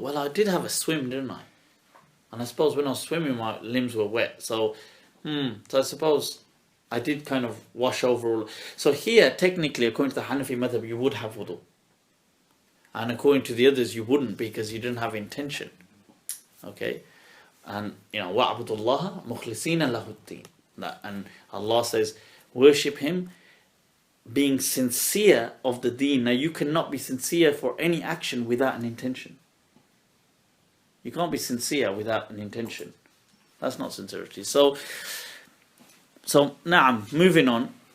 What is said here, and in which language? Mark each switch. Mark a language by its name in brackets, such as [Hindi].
[English] Well, I did have a swim, didn't I? And I suppose when I was swimming my limbs were wet, so I suppose I did kind of wash over all. So here, technically, according to the Hanafi madhab, you would have wudu. and according to the others you wouldn't because you didn't have intention. Okay, and [Arabic] وَعْبُدُ اللَّهَ مُخْلِصِينَ لَهُ الدِّينَ. [English] And Allah says, worship Him being sincere of the deen. Now you cannot be sincere for any action without an intention. You can't be sincere without an intention. That's not sincerity. So na'am, moving on.